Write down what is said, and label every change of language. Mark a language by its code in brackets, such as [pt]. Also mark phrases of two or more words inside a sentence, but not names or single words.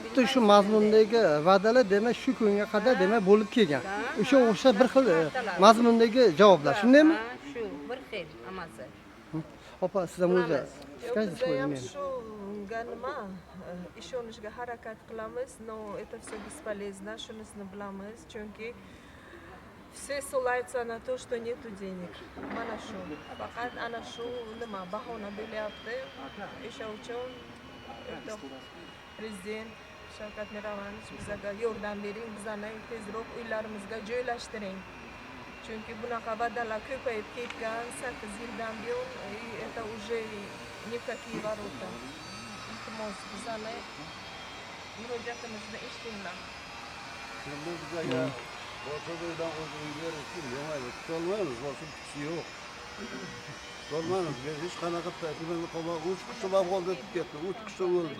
[uz] Xuddi shu mazmundagi va'dalar demak shu kunga qadar demak bo'lib kelgan. O'sha bir xil mazmundagi javoblar, shundaymi? Shu bir xil hammasi. Opa, siz ham o'zi Bizda ham shu Bunga nima ishonishga harakat qilamiz, [ru] но это все бесполезно, [uz] shunisini bilamiz, chunki [ru] все ссылаются на то, что нету денег. [uz] Mana shu. Faqat ana shu nima bahona bo'lyapti. O'sha uchun prezident Shavkat Miromonovich bizga yordam bering, bizani tezroq uylarimizga joylashtiring. Chunki bunaqa va'dalar ko'payib ketgan, 8 yildan buyon [ru] это уже ни в какие ворота. [uz] Iltimos, bizani murojaatimizni eshitinglar. Şimdi bizga boshqa joydan o'zimiz berishim yo'maydi. Tutolmaymiz, boshqa kuchi yo'q. Tutolmaymiz. Hech qanaqa taklifini qilmay 3 kishi vafot etib ketdi, 3 kishi o'ldi.